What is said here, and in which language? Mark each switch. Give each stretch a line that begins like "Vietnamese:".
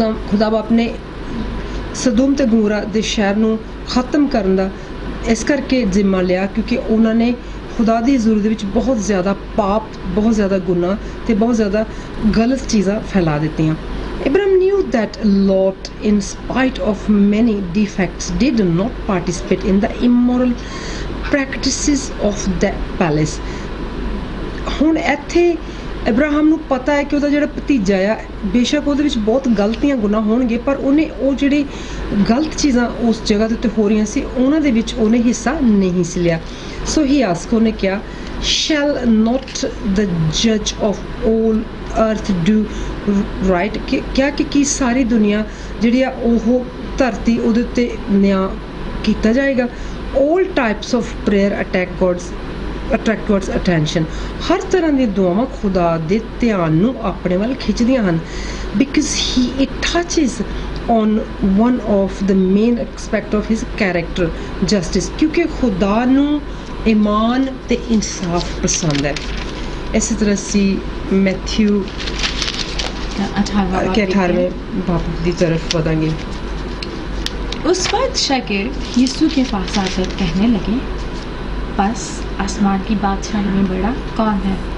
Punjabi: ਖੁਦਾ ਬਾਪ ਨੇ ਸਦੋਮ ਤੇ ਗੋਮੋਰਾ ਦੇ ਸ਼ਹਿਰ ਨੂੰ ਖਤਮ ਕਰਨ ਦਾ ਇਸ ਕਰਕੇ ਜ਼ਿੰਮਾ ਲਿਆ ਕਿਉਂਕਿ ਉਹਨਾਂ ਨੇ ਖੁਦਾ ਦੀ ਹਜ਼ੂਰੀ ਦੇ ਵਿੱਚ ਬਹੁਤ ਜ਼ਿਆਦਾ ਪਾਪ, ਬਹੁਤ ਜ਼ਿਆਦਾ ਗੁਨਾਹ ਤੇ ਬਹੁਤ ਜ਼ਿਆਦਾ ਗਲਤ ਚੀਜ਼ਾਂ ਫੈਲਾ ਦਿੱਤੀਆਂ.
English: Abraham knew that Lot, in spite of many defects, did not participate in the immoral practices of the palace.
Punjabi: ਹੁਣ ਇੱਥੇ ਇਬਰਾਹਿਮ ਨੂੰ ਪਤਾ ਹੈ ਕਿ ਉਹਦਾ ਜਿਹੜਾ ਭਤੀਜਾ ਆ ਬੇਸ਼ੱਕ ਉਹਦੇ ਵਿੱਚ ਬਹੁਤ ਗਲਤੀਆਂ ਗੁਨਾਹ ਹੋਣਗੇ ਪਰ ਉਹਨੇ ਉਹ ਜਿਹੜੀ ਗਲਤ ਚੀਜ਼ਾਂ ਉਸ ਜਗ੍ਹਾ ਦੇ ਉੱਤੇ ਹੋ ਰਹੀਆਂ ਸੀ ਉਹਨਾਂ ਦੇ ਵਿੱਚ ਉਹਨੇ ਹਿੱਸਾ ਨਹੀਂ ਸੀ ਲਿਆ. ਸੋ ਹੀ ਆਸਕ ਉਹਨੇ ਕਿਹਾ
English: shall not the judge of all earth do right?
Punjabi: ਕਿ ਸਾਰੀ ਦੁਨੀਆ ਜਿਹੜੀ ਆ ਉਹ ਧਰਤੀ ਉਹਦੇ ਉੱਤੇ ਨਿਆਂ ਕੀਤਾ ਜਾਏਗਾ.
English: all types of prayer attract God's attention.
Punjabi: ਹਰ ਤਰ੍ਹਾਂ ਦੀਆਂ ਦੁਆਵਾਂ ਖੁਦਾ ਦੇ ਧਿਆਨ ਨੂੰ ਆਪਣੇ ਵੱਲ ਖਿੱਚਦੀਆਂ ਹਨ
English: because it touches on one of the main aspect of his character, justice.
Punjabi: ਕਿਉਂਕਿ ਖੁਦਾ ਨੂੰ ਇਮਾਨ ਤੇ ਇਨਸਾਫ ਪਸੰਦ ਹੈ. ਇਸੇ ਤਰ੍ਹਾਂ ਸੀ
Hindi: ਮੈਥਿਊ 18वें बाप की तरफ बढ़ेंगे. उस वक्त शागिर्द यीशु के पास आकर कहने लगे बस आसमान की बादशाही में बड़ा कौन है.